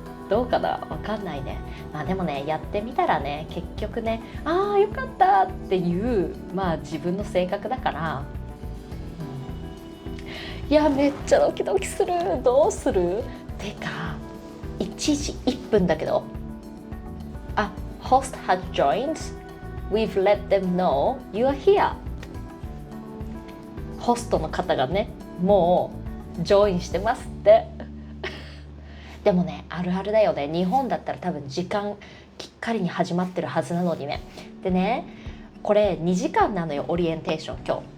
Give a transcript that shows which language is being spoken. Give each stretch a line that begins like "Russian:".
Japanese: どうかな、わかんないね。まあでもね、やってみたらね、結局ね、ああよかったっていう、まあ自分の性格だから、いやめっちゃドキドキする。どうする？てか1時1分だけど、
English: host has joined. We've let them know you are here.
Japanese: ホストの方がね、もうジョインしてますってでもね、あるあるだよね。日本だったら多分時間きっかりに始まってるはずなのにね。でね、これ2時間なのよ、オリエンテーション今日。